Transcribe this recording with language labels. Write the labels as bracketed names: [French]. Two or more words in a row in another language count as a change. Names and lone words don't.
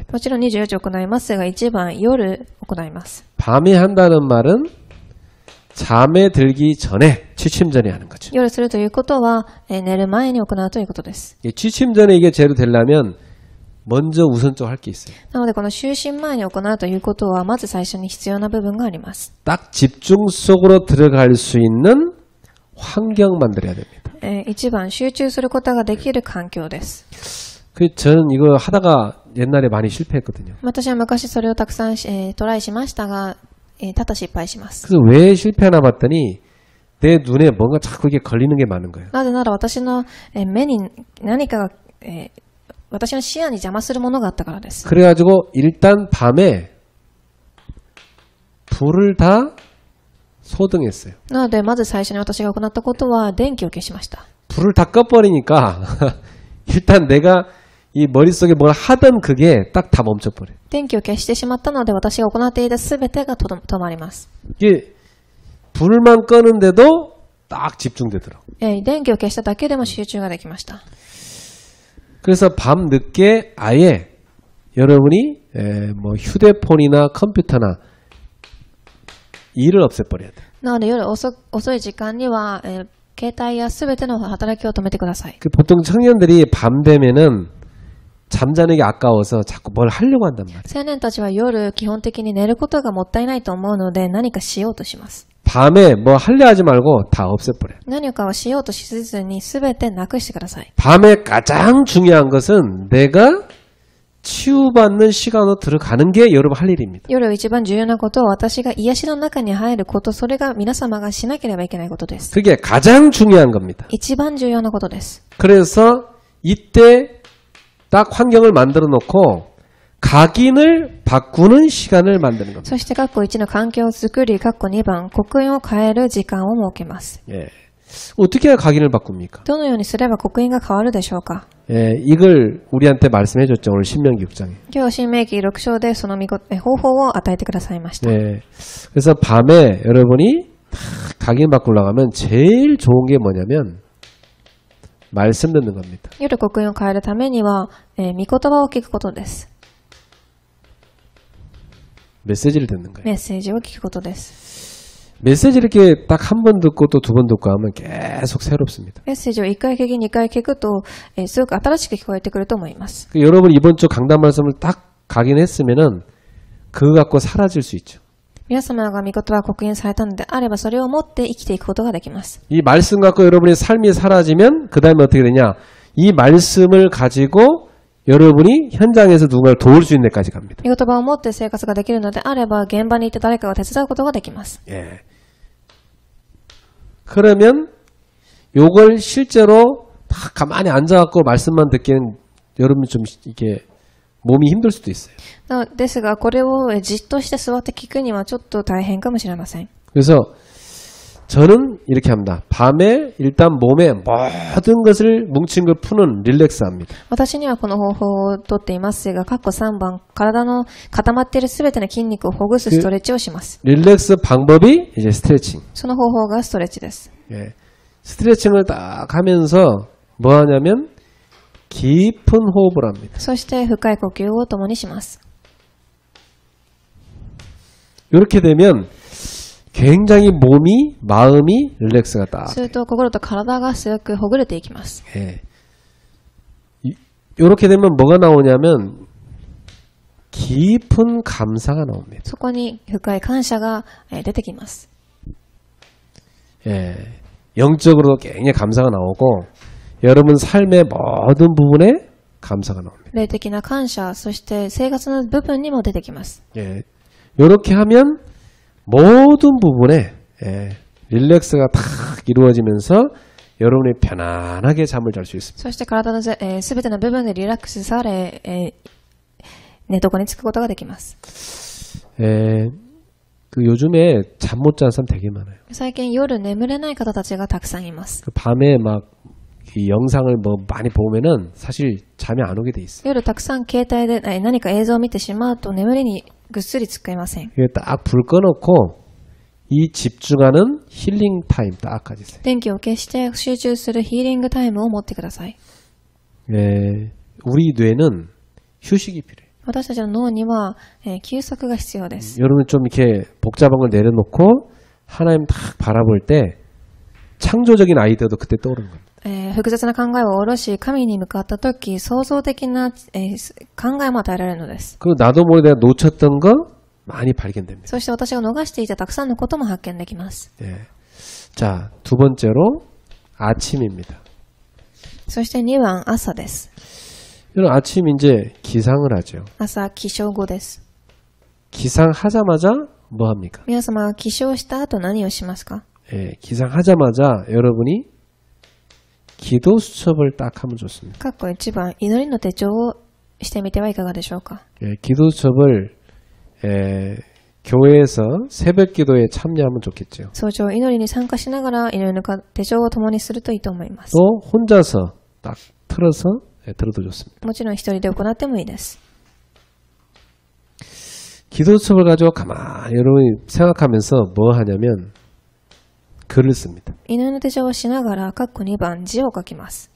[Japanese] もちろん24時行いますが、一番夜行います。 [Korean] 밤에 한다는 말은 잠에 들기 전에 취침 전에 하는 거죠. [Japanese] 夜するということは、寝る前に行うということです。 [Korean] 취침 전에 이게 제대로 되려면 먼저 우선적으로 할 게 있어요. [Japanese] なのでこの就寝前に行うということは、まず最初に必要な部分があります。 [Korean] 딱 집중 속으로 들어갈 수 있는 환경 만들어야 됩니다. [Japanese] 一番集中することができる環境です。 [Korean] 저는 이거 하다가 옛날에 많이 실패했거든요. [Japanese] 私は昔それをたくさん、トライしましたが、多々失敗します。 [Korean] 그래서 왜 실패하나 봤더니 내 눈에 뭔가 자꾸 이게 걸리는 게 많은 거예요. [Japanese] なぜなら私の目に何かが、私の視野に邪魔するものがあったからです。 [Korean] 그래가지고 일단 밤에 불을 다 소등했어요. [Japanese] なので、まず最初に私が行ったことは、電気を消しました。 [Korean] 불을 다 꺼버리니까 일단 내가 이 머릿속에 뭘 하던 그게 딱 다 멈춰버려요. [Japanese] 電気を消してしまったので、私が行っていたすべてが止まります。 [Korean] 이게 불만 끄는데도 딱 집중되더라고. [Japanese] 電気を消しただけでも集中ができました。 [Korean] 그래서 밤 늦게 아예 여러분이 뭐 휴대폰이나 컴퓨터나 일을 없애버려야 돼. [Japanese] なので、夜遅い時間には、携帯やすべての働きを止めてください。 [Korean] 그 보통 청년들이 밤 되면은 잠자는 게 아까워서 자꾸 뭘 하려고 한단 말이에요. [Japanese] 青年たちは夜、基本的に寝ることがもったいないと思うので、何かしようとします。 [Korean] 밤에 뭐 하려 하지 말고 다 없애버려요. [Japanese] 何かをしようとしずに、すべてなくしてください。 [Korean] 밤에 가장 중요한 것은 내가 치유받는 시간으로 들어가는 게 여러분 할 일입니다. [Japanese] 夜一番重要なことは、私が癒しの中に入ること、それが皆様がしなければいけないことです。 [Korean] 그게 가장 중요한 겁니다. [Japanese] 一番重要なことです。 [Korean] 그래서 이때 딱 환경을 만들어 놓고 각인을 바꾸는 시간을 만드는 겁니다. [Japanese] そして、括弧1の環境を作り、括弧2番、刻印を変える時間を設けます。 [Korean] 예. 어떻게 해야 각인을 바꿉니까? [Japanese] どのようにすれば刻印が変わるでしょうか？ [Korean] 예, 이걸 우리한테 말씀해 줬죠. 오늘 신명기 6장에. [Japanese] 今日、新明記6章でその方法を与えてくださいました。 [Korean] 예. 그래서 밤에 여러분이 각인 바꾸려고 하면 제일 좋은 게 뭐냐면 말씀 듣는 겁니다. [Japanese] 夜刻印を変えるためには、御言葉を聞くことです。 [Korean] 메시지를 듣는 거예요. [Japanese] メッセージを聞くことです。 [Korean] 메시지 이렇게 딱 한 번 듣고 또 두 번 듣고 하면 계속 새롭습니다. [Japanese] メッセージを1回聞き、2回聞くと、すごく新しく聞こえてくると思います。 [Korean] 여러분 이번 주 강단 말씀을 딱 각인했으면은 그거 갖고 사라질 수 있죠. [Japanese] 皆様が御言葉を刻印されたのであれば、それを持って生きていくことができます。 [Korean] 이 말씀 갖고 여러분의 삶이 사라지면 그 다음에 어떻게 되냐? 이 말씀을 가지고 여러분이 현장에서 누군가를 도울 수 있는 데까지 갑니다. [Japanese] 御言葉を持って生活ができるのであれば、現場に行って誰かを手伝うことができます。 [Korean] 예. 그러면 요걸 실제로 다 가만히 앉아갖고 말씀만 듣기엔 여러분 좀 이게 몸이 힘들 수도 있어요. [Japanese] ですが、これをじっとして座って聞くにはちょっと大変かもしれません。 [Korean] 그래서 저는 이렇게 합니다. 밤에 일단 몸에 모든 것을 뭉친 걸 푸는 릴렉스 합니다. [Japanese] 私にはこの方法をとっていますが、括弧3番、体の固まっているすべての筋肉をほぐすストレッチをします。 [Korean] 릴렉스 방법이 이제 스트레칭. [Japanese] その方法がストレッチです。 [Korean] 예. 스트레칭을 딱 하면서 뭐 하냐면 깊은 호흡을 합니다. [Japanese] そして深い呼吸を共にします。 [Korean] 이렇게 되면 굉장히 몸이 마음이 릴렉스가 딱. [Japanese] すると心と体がすごくほぐれていきます。 [Korean] 예. 이렇게 되면 뭐가 나오냐면 깊은 감사가 나옵니다. [Japanese] そこに深い感謝が出てきます。 [Korean] 예. 영적으로도 굉장히 감사가 나오고 여러분 삶의 모든 부분에 감사가 나옵니다. [Japanese] 霊的な感謝、そして生活の部分にも出てきます。 [Korean] 예. 이렇게 하면 모든 부분에 릴렉스가 탁 이루어지면서 여러분이 편안하게 잠을 잘 수 있습니다. [Japanese] そして体のすべての部分でリラックスされ、寝床につくことができます。 [Korean] 그 요즘에 잠 못 자는 사람 되게 많아요. [Japanese] 最近夜眠れない方たちがたくさんいます。 [Korean] 그 밤에 막 이 영상을 뭐 많이 보면은 사실 잠이 안 오게 돼 있어요. [Japanese] 夜たくさん携帯で何か映像を見てしまうと眠りにぐっすりつけません。 [Korean] 이게 딱 불 꺼놓고 이 집중하는 힐링 타임 딱 가지세요. [Japanese] 電気を消して集中するヒーリングタイムを持ってください。 [Korean] 우리 뇌는 휴식이 필요해요. [Japanese] 私たちの脳には、休息が必要です。 [Korean] 여러분 좀 이렇게 복잡한 걸 내려놓고 하나님 딱 바라볼 때 창조적인 아이디어도 그때 떠오르는 겁니다. [Japanese] 複雑な考えを下ろし、神に向かったとき、創造的な、考えも与えられるのです。 [Korean] 그 나도 모르게 내가 놓쳤던 거 많이 발견됩니다. [Japanese] そして私が逃していたたくさんのことも発見できます。 [Korean] 자, 두 번째로 아침입니다. [Japanese] そして2番、朝です。 [Korean] 이런 아침 이제 기상을 하죠. [Japanese] 朝、起床後です。 [Korean] 기상하자마자 뭐 합니까? [Japanese] 皆様は起床した後何をしますか？ [Korean] 기상하자마자 여러분이 기도 수첩을 딱 하면 좋습니다. [Japanese] 括弧1番、祈りの手帳をしてみてはいかがでしょうか？ [Korean] 기도 수첩을 교회에서 새벽 기도에 참여하면 좋겠죠. [Japanese] 早朝祈りに参加しながら祈りの手帳を共にするといいと思います。 [Korean] 또 혼자서 딱 틀어서 들어도 좋습니다. [Japanese] もちろん一人で行ってもいいです。 [Korean] 기도 수업을 가지고 가만히 여러분이 생각하면서 뭐 하냐면 글을 씁니다. [Japanese] 祈りの手帳をしながら、括弧2番字を書きます。